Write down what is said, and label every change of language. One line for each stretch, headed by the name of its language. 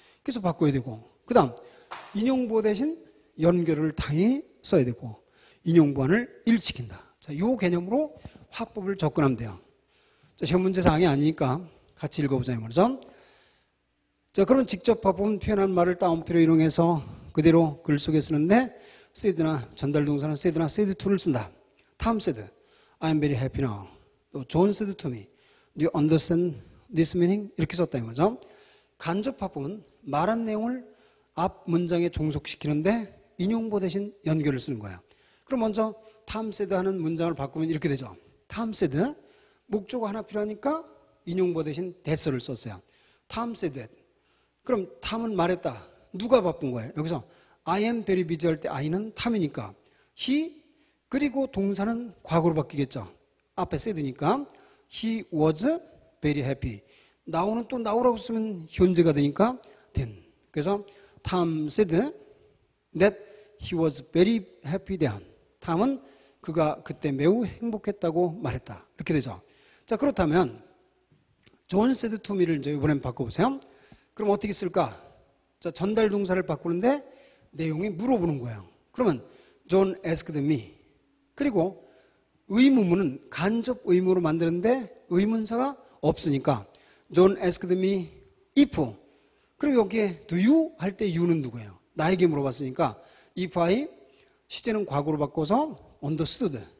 Korean: 그래서 바꿔야 되고, 그 다음 인용부호 대신 연결을 당연히 써야 되고, 인용부호를 일치시킨다. 자, 이 개념으로 화법을 접근하면 돼요. 자, 시험 문제 사항이 아니니까 같이 읽어보자 이 말이죠. 자, 그럼 직접 화법은 표현한 말을 따옴표로 이용해서 그대로 글 속에 쓰는데, said나 전달 동사는 said나 said to를 쓴다.
English: Tom said, I'm very happy now.
Korean: 또
English: John said to me, do you understand this meaning?
Korean: 이렇게 썼다 이 거죠. 간접 화법은 말한 내용을 앞 문장에 종속시키는데 인용부 대신 연결을 쓰는 거예요. 그럼 먼저 탐 said 하는 문장을 바꾸면 이렇게 되죠. 탐 said 목적어 하나 필요하니까 인용보 대신 that을 썼어요. 탐 said that. 그럼 탐은 말했다. 누가 바꾼 거예요? 여기서
English: I am very busy
Korean: 할 때 I는 탐이니까 he 그리고 동사는 과거로 바뀌겠죠. 앞에
English: said니까 he was very happy.
Korean: now는 또 now라고 쓰면 현재가 되니까 then. 그래서
English: Tom said that he was very happy then.
Korean: 탐은 그가 그때 매우 행복했다고 말했다. 이렇게 되죠. 자, 그렇다면
English: John said to me
Korean: 를 이제 이번엔 바꿔보세요. 그럼 어떻게 쓸까? 자, 전달 동사를 바꾸는데 내용이 물어보는 거예요. 그러면
English: John asked me.
Korean: 그리고 의문문은 간접 의문으로 만드는데 의문사가 없으니까
English: John asked me if.
Korean: 그럼 여기에
English: do you
Korean: 할 때 you는 누구예요? 나에게 물어봤으니까
English: if I
Korean: 시제는 과거로 바꿔서 understood.